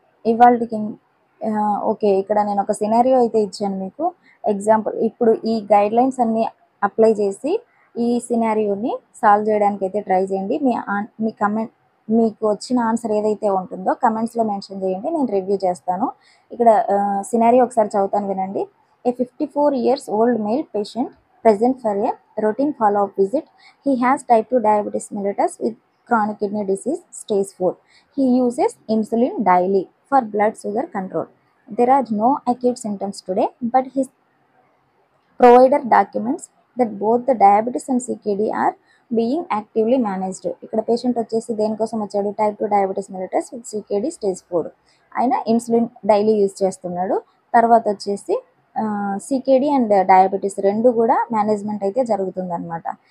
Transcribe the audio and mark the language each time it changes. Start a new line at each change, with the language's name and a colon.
Telugu: ఇవాళకి ఓకే, ఇక్కడ నేను ఒక సినారియో అయితే ఇచ్చాను మీకు ఎగ్జాంపుల్. ఇప్పుడు ఈ గైడ్లైన్స్ అన్నీ అప్లై చేసి ఈ సినారియోని సాల్వ్ చేయడానికి అయితే ట్రై చేయండి. మీ కమెంట్, మీకు వచ్చిన ఆన్సర్ ఏదైతే ఉంటుందో కమెంట్స్లో మెన్షన్ చేయండి, నేను రివ్యూ చేస్తాను. ఇక్కడ సినారియో ఒకసారి చదువుతాను వినండి.
English: A 54 years old male patient present for a routine follow-up visit. He has type 2 diabetes mellitus with chronic kidney disease stage 4. He uses insulin daily for blood sugar control. There are no acute symptoms today, but his provider documents that both the diabetes and CKD are being actively managed.
Telugu: ఇక్కడ patient వచ్చేసి దేనికోసం వచ్చాడు, type 2 diabetes mellitus with CKD stage 4. ఆయన insulin daily use చేస్తున్నాడు. తర్వాత వచ్చేసి CKD and diabetes రెండు కూడా మేనేజ్మెంట్ అయితే జరుగుతుందన్నమాట.